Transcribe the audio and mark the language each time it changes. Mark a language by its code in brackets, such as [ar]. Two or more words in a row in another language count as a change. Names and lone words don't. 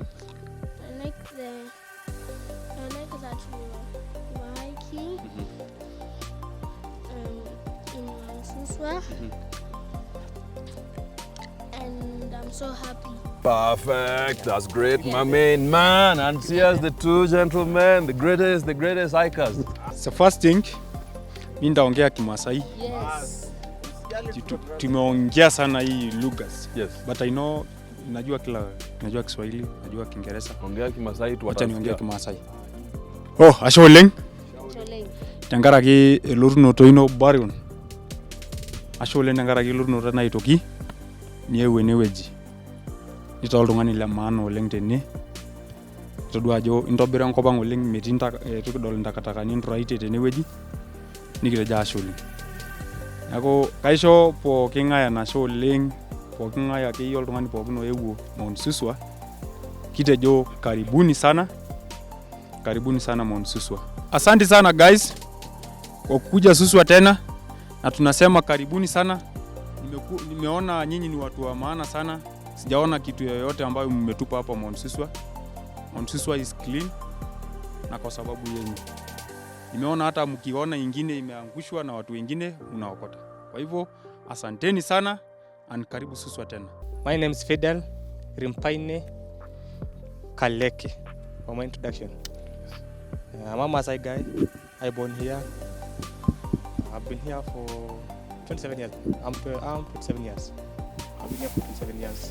[en] I like that we were hiking in Mount Suswa, and I'm so happy. Perfect. That's great, my main man. And here's the two gentlemen, the greatest hikers. So first thing, [sw] mimi ndaongea Kimasai. [en] Yes. [sw] Tumeongea sana hii lugas. [en] Yes. But I know [sw] najua Kiswahili, najua Kiingereza. Ongea Kimasai tu. Acha niongee Kimasai. [mas] Oh, ashe oleng. Tenkaraki elotunoto ino Barion. Ashe oleng tenkaraki elotunoto naitoki niewu enewueji. Nita oltung'ani le maana oleng tene. Todua ajo intobira enkop ang oleng metii tukidol ntakatakani ntoraite tenewueji. Nikitejo ashe oleng. Neeku kaisho pooki ng'ae enashe oleng, pooki ng'ae akeyie oltung'ani pookin oewuo Mount Suswa. [sw] Kitejo karibuni sana Mount Suswa. Asante sana guys kwa kuja Suswa tena, na tunasema karibuni sana. Nimeona nyinyi ni watu wa maana sana. Sijaona kitu yoyote ambayo mmetupa hapa Mount Suswa. [en] Mount Suswa is clean [sw] na kwa sababu yenu. Nimeona hata mkiona ingine imeangushwa na watu wengine unaokota. Kwa hivyo asanteni sana and karibu Suswa tena. [en] My name is Fidel Rimpaine Kaleke. For my introduction, I'm a Maasai guy. I born here. I've been here for 27 years. I'm 27 years. I've been here for 27 years.